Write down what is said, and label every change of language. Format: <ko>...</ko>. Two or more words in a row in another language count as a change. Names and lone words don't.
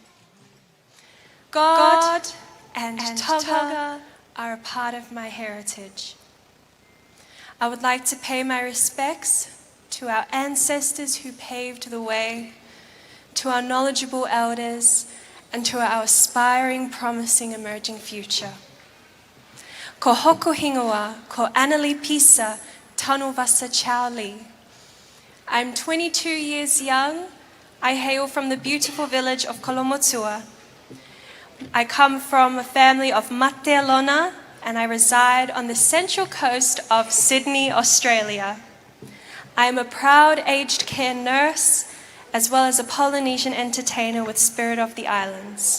<en>God and Toga are a part of my heritage. I would like to pay my respects to our ancestors who paved the way, to our knowledgeable elders, and to our aspiring, promising, emerging future.</en> <to>Ko hoko hingoa, ko anali Pisa, Tanuvasa Chowli.</to> <en>I'm 22 years young. I hail from the beautiful village of Kolomotua. I come from a family of Mate Alona, and I reside on the central coast of Sydney, Australia. I am a proud aged care nurse, as well as a Polynesian entertainer with Spirit of the Islands.</en>